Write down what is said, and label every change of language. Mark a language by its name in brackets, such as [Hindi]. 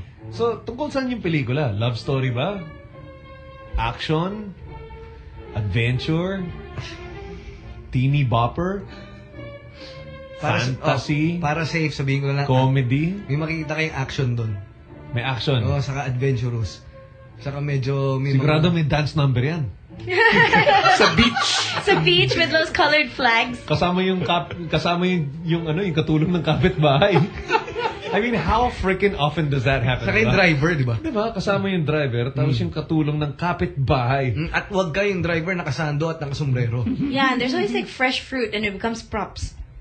[Filipino] So, tungkol saan yung pelikula? Love story ba? Action? Adventure? Teeny bopper? Para fantasy? Para safe, sabihin ko na lang. [English] Comedy? [Filipino] May makikita kayong action dun. May action? Oo, saka adventurous. Saka medyo... May sigurado may dance number yan. Sa beach. Sa beach [English] with those colored flags. [Filipino] Kasama yung ano yung katulong ng kapitbahay. [English] I mean, how freaking often does that happen? [Filipino] Saka yung driver, di ba? Di ba? Kasama yung driver, tapos yung katulong ng kapitbahay. At wag ka yung driver nakasando at nakasombrero. [English] Yeah, and there's always like fresh fruit and it becomes props.